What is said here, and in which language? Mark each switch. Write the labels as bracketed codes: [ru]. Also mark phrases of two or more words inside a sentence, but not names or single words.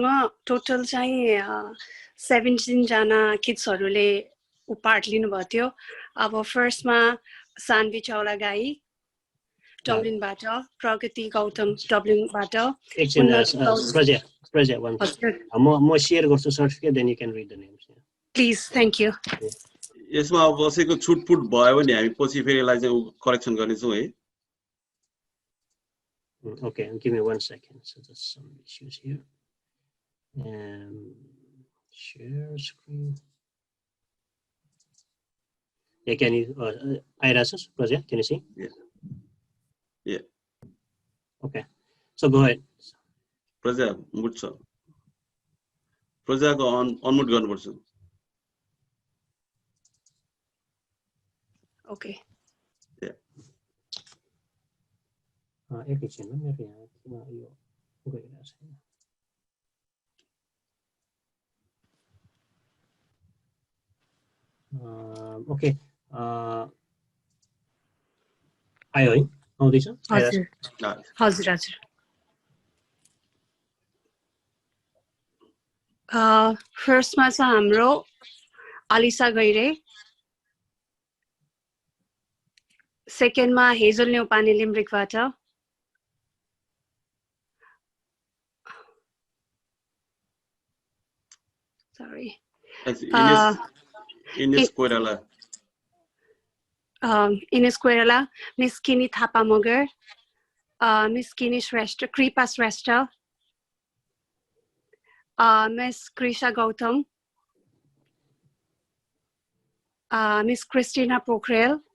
[ne] टोटल चाहिँ 17 जना किड्सहरूले पार्ट लिनुभएको थियो अब फर्स्टमा सान्वी चौला गाई डब्लिनबाट प्रगति गौतम डब्लिनबाट म शेयर गर्छु [en] certificate then you can read the names please thank you [ne] यसमा अब कसैको छुटपुट भयो भने हामी पछि फेरि यसलाई चाहिँ करेक्सन गर्नेछौँ है [en] Okay, give me 1 second. So there's some issues here. Share screen. Yeah, can you, Irasus, Project, can you see? Yeah. Yeah. Okay, so go ahead. Project, mute sir. Project on mute गर्नुपर्छ. Okay. [ne] एकैछिनमा मेरो यहाँ किन यो गइरहेको छैन ओके आयो है आउँदैछ हजुर हजुर हजुर फर्स्टमा छ हाम्रो अलिसा गैरे सेकेन्डमा हेजल न्यौपाने लिम्रिकबाट Sorry. Ines Koirala. Ines Koirala, Miss Kini Thapamogar, Miss Kini Shrestha, Kripa Shrestha, Miss Krisha Gautam, Miss Christina Pokhrel,